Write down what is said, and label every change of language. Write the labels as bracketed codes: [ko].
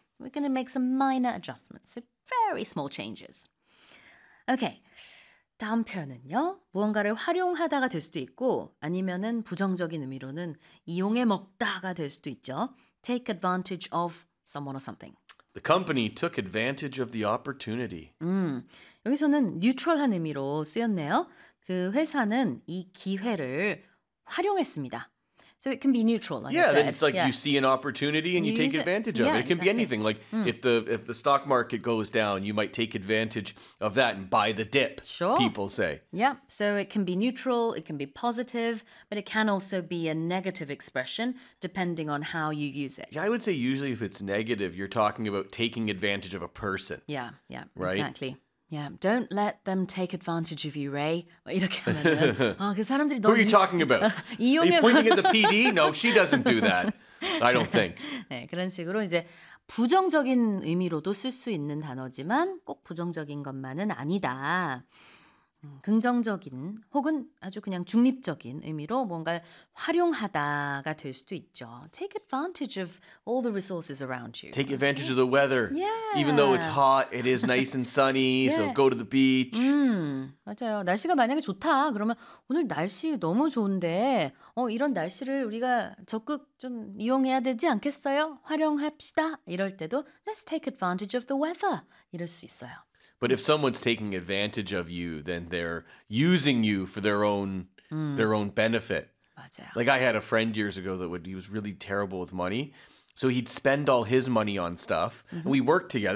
[en] We're going to make some minor adjustments, very small changes. [ko] Okay, 다음 표현은요. 무언가를 활용하다가 될 수도 있고 아니면은 부정적인 의미로는 이용해 먹다가 될 수도 있죠. [en] Take advantage of someone or something. The company took advantage of the opportunity. [ko] 여기서는 뉴트럴한 의미로 쓰였네요. 그 회사는 이 기회를 활용했습니다. [en] So it can be neutral, like yeah, then it's like yeah. you see an opportunity and you take advantage of it. It can be anything. Like if the stock market goes down, you might take advantage of that and buy the dip, people say. Yeah, so it can be neutral, it can be positive, but it can also be a negative expression depending on how you use it. Yeah, I would say usually if it's negative, you're talking about taking advantage of a person. Yeah, yeah, right? exactly. Yeah, don't let them take advantage of you, Ray. [ko] 이렇게 하면은 그 사람들이 너무 [en] Who are you talking about? Are you pointing at the PD? No, she doesn't do that. I don't think. [ko] 네, 그런 식으로 이제 부정적인 의미로도 쓸 수 있는 단어지만 꼭 부정적인 것만은 아니다. 긍정적인 혹은 아주 그냥 중립적인 의미로 뭔가 활용하다가 될 수도 있죠. [en] Take advantage of all the resources around you. Take advantage of the weather. Yeah. Even though it's hot, it is nice and sunny. yeah. So go to the beach. [ko] 맞아요. 날씨가 만약에 좋다. 그러면 오늘 날씨 너무 좋은데 이런 날씨를 우리가 적극 좀 이용해야 되지 않겠어요? 활용합시다. 이럴 때도 [en] Let's take advantage of the weather. [ko] 이럴 수 있어요. [en] But if someone's taking advantage of you, then they're using you for their own benefit. [ko] 맞아요. [en] Like I had a friend years ago he was really terrible with money. So he'd spend all his money on stuff. Mm-hmm. And we worked together.